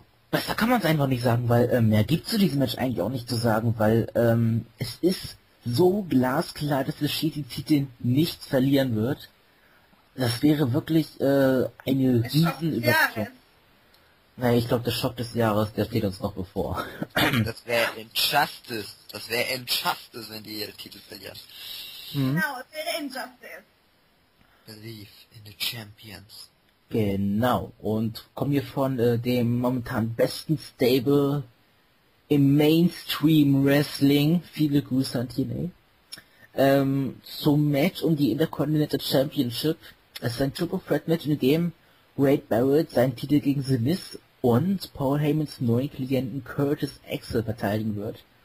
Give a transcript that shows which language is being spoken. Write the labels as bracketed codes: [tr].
[de] Besser kann man es einfach nicht sagen, weil mehr gibt es zu diesem Match eigentlich auch nicht zu sagen, weil es ist so glasklar, dass der Shitty-Titel nicht verlieren wird. Das wäre wirklich eine Riesenüberraschung. Naja, ich glaube, der Schock des Jahres, der steht uns noch bevor. Das wäre Injustice. Das wäre Injustice, wenn die ihre Titel verlieren. Genau, es wäre Injustice. [en] Believe in the Champions. [de] Genau, und kommen wir von dem momentan besten Stable im Mainstream Wrestling. Viele Grüße an TNA. Zum Match um die Intercontinental Championship. Es ist ein Triple Threat Match, in dem Wade Barrett seinen Titel gegen The Miz und Paul Heymans neuen Klienten Curtis Axel verteidigen wird.